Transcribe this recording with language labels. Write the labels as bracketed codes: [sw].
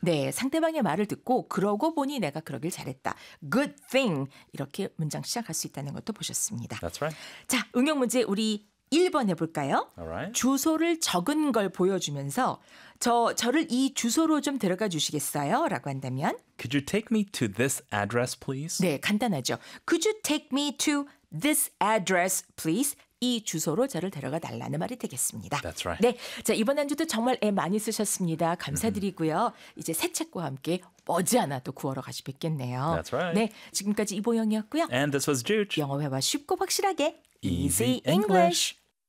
[ko] 네, 상대방의 말을 듣고 그러고 보니 내가 그러길 잘했다. [en] Good thing [ko] 이렇게 문장 시작할 수 있다는 것도 보셨습니다. [en] That's right. [ko] 자, 응용 문제 우리 1번 해볼까요? [en] Alright. [ko] 주소를 적은 걸 보여주면서 저를 이 주소로 좀 데려가 주시겠어요? 라고 한다면 [en] Could you take me to this address, please? [ko] 네, 간단하죠. [en] Could you take me to This address, please. [ko] 이 주소로 저를 데려가 달라는 말이 되겠습니다. [en] That's right. [ko] 네, 자 이번 한 주도 정말 애 많이 쓰셨습니다. 감사드리고요. Mm-hmm. 이제 새 책과 함께 머지않아 또 9월로 가시 뵙겠네요. [en] That's right. [ko] 네, 지금까지 이보영이었고요. [en] And this was Jude. [ko] 영어 회화 쉽고 확실하게 [en] Easy English.